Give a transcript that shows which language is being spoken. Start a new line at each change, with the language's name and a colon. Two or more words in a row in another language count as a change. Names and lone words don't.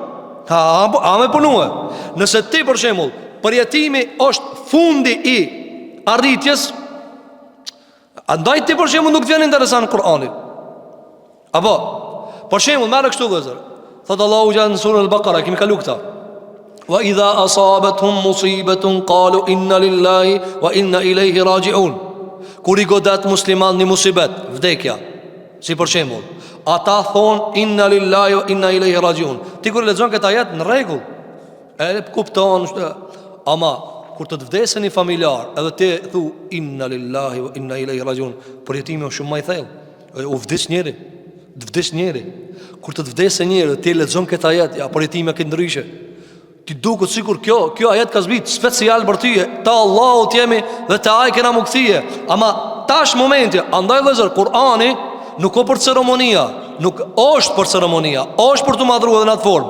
Albanian: A me punue. Nëse ti për shembull, përjetimi është fundi i arritjes, andaj ti për shembull nuk të vjen interesant Kur'ani. Apo, për shembull, merr kështu vëllazër. Thotë Allahu në surën Al-Baqara, kemi kalu këta.
Arabic: وإذا أصابتهم مصيبة قالوا إنا لله وإنا إليه راجعون.
Albanian: Kur i godet musliman një musibet, vdekja, si për shembull, ata thon
Arabic: إنا لله وإنا إليه راجعون.
Albanian: Ti kur lexon këtë ajet në rregull, e kupton, ama kur të vdesë një familjar, edhe ti thu
Arabic: إنا لله وإنا إليه راجعون,
Albanian: përjetimi është shumë më i thellë. U vdes njëri. Kur të vdesë njëri, ti lexon këtë ajet, ja përjetimi ka ndryshe. Ti duket sikur kjo ajet ka zbrit special për ty. Ta Allahut jemi dhe te ai kena mukthie. Ama tash momenti, andaj vëllazër, Kur'ani nuk është për ceremonia, nuk është për ceremonia, është për të madhruar në atë formë.